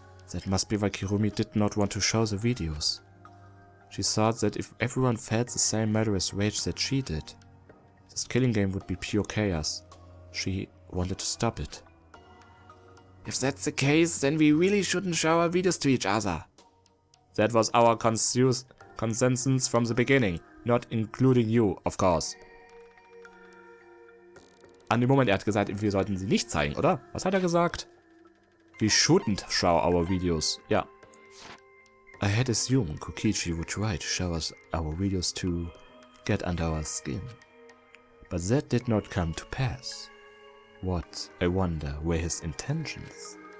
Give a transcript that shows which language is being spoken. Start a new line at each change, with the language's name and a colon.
English: That must be why Kirumi did not want to show the videos. She thought that if everyone felt the same murderous rage that she did, this killing game would be pure chaos. She wanted to stop it. If that's the case, then we really shouldn't show our videos to each other. That was our consensus from the beginning, not including you, of course.
German: An dem Moment, er hat gesagt, wir sollten sie nicht zeigen, oder? Was hat er gesagt?
English: We shouldn't show our videos. Ja. I had assumed Kokichi would try to show us our videos to get under our skin. But that did not come to pass. What, I wonder, were his intentions?